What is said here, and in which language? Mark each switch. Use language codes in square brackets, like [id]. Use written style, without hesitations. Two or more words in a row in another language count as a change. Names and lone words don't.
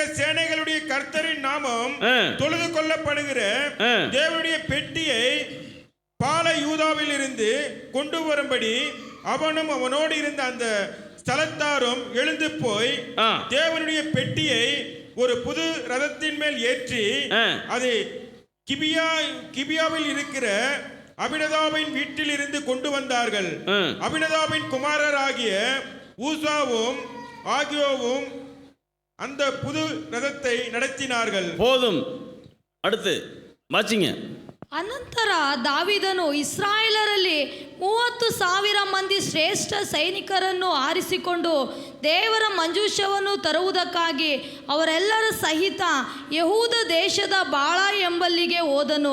[ta] சேனைகளுடைய கர்த்தரின் நாமம் தொழுது கொள்ளப்படுகிற தேவனுடைய பெட்டியை பால யூதாவில் இருந்து கொண்டு வரும்படி அவனும் அவனோடு இருந்த அந்த ஸ்தலத்தாரும் எழுந்து போய் தேவனுடைய பெட்டியை ஒரு புது ரதத்தின் மேல் ஏற்றி அது கிபியாவில் இருக்கிற அபினதாபின் வீட்டில் இருந்து கொண்டு வந்தார்கள். அபினதாபின் குமாரராகிய ஊசாவும் ஆகியோவும் அந்த புது ரதத்தை நடத்தினார்கள். போதும், அடுத்து வாசிங்க. [kn] ಅನಂತರ ದಾವೀದನು ಇಸ್ರಾಯೇಲರಲ್ಲಿ 30,000 ಮಂದಿ ಶ್ರೇಷ್ಠ ಸೈನಿಕರನ್ನು ಆರಿಸಿಕೊಂಡು ದೇವರ ಮಂಜೂಷವನ್ನು ತರುವುದಕ್ಕಾಗಿ ಅವರೆಲ್ಲರ ಸಹಿತ ಯಹೂದ ದೇಶದ ಬಾಳ ಎಂಬಲ್ಲಿಗೆ ಹೋದನು.